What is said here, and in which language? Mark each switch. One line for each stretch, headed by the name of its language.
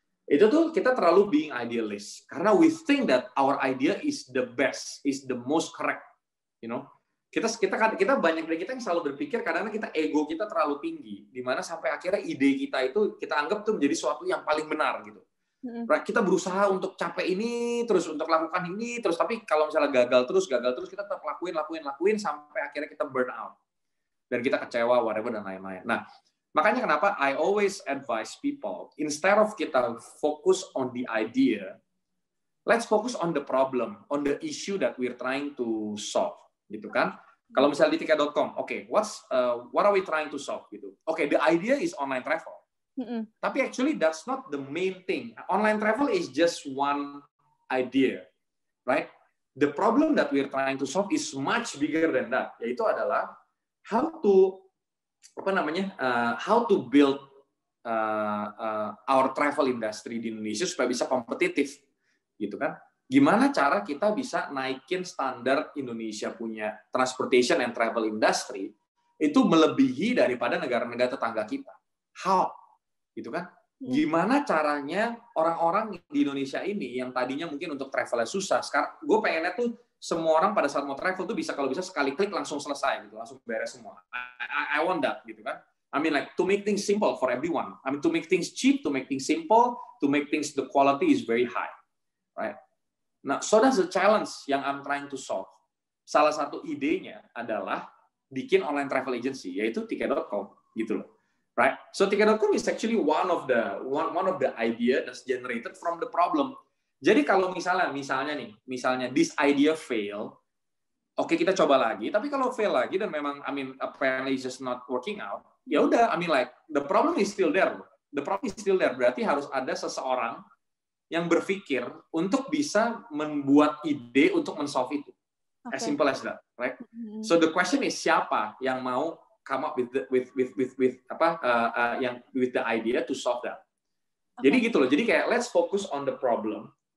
Indonesian: Itu tuh kita terlalu
English: being idealist karena we think that our idea is the best, is the most correct, you know.
Indonesian: Kita banyak dari kita yang selalu berpikir kadang-kadang kita ego kita terlalu tinggi, di mana sampai akhirnya ide kita itu kita anggap tuh menjadi sesuatu yang paling benar gitu. Kita berusaha untuk capai ini terus, untuk lakukan ini terus, tapi kalau misalnya gagal terus kita tetap lakuin sampai akhirnya kita
English: burn out
Indonesian: dan kita kecewa whatever dan lain-lain. Nah, makanya kenapa
English: I always advise people, instead of kita focus on the idea, let's focus on the problem, on the issue that we're trying to solve,
Indonesian: gitu kan? Kalau misalnya di
English: tiket.com, okay, what are we trying to solve, gitu? Okay, the idea is online travel. Tapi actually that's not the main thing. Online travel is just one idea, right? The problem that we're trying to solve is much bigger than that,
Indonesian: yaitu adalah
English: how to build our travel industry
Indonesian: di Indonesia supaya bisa kompetitif, gitu kan? Gimana cara kita bisa naikin standar Indonesia punya
English: transportation and travel industry
Indonesian: itu melebihi daripada negara-negara tetangga kita?
English: How?
Indonesian: Gitu kan? Gimana caranya orang-orang di Indonesia ini yang tadinya mungkin untuk travelnya susah, sekarang gue pengennya tuh semua orang pada saat mau travel tuh bisa, kalau bisa sekali klik langsung selesai gitu, langsung beres semua.
English: I want that
Indonesian: gitu kan.
English: I mean like to make things simple for everyone. I mean to make things cheap, to make things simple, to make things the quality is very high, right? Nah, so that's the challenge yang I'm trying to solve.
Indonesian: Salah satu idenya adalah bikin
English: online travel agency,
Indonesian: yaitu tiket.com gitu loh,
English: right? So tiket.com is actually one of the idea that's generated from the problem.
Indonesian: Jadi kalau misalnya
English: this idea fail,
Indonesian: oke, kita coba lagi, tapi kalau
English: fail
Indonesian: lagi dan memang
English: apparently it's just not working out,
Indonesian: ya udah,
English: like the problem is still there. The problem is still there.
Indonesian: Berarti harus ada seseorang yang berpikir untuk bisa membuat ide untuk men-solve itu.
English: Okay. As simple as that, right? So the question is
Indonesian: siapa yang mau
English: come up with the idea to solve that. Okay.
Indonesian: Jadi gitu loh. Jadi kayak
English: let's focus on the problem.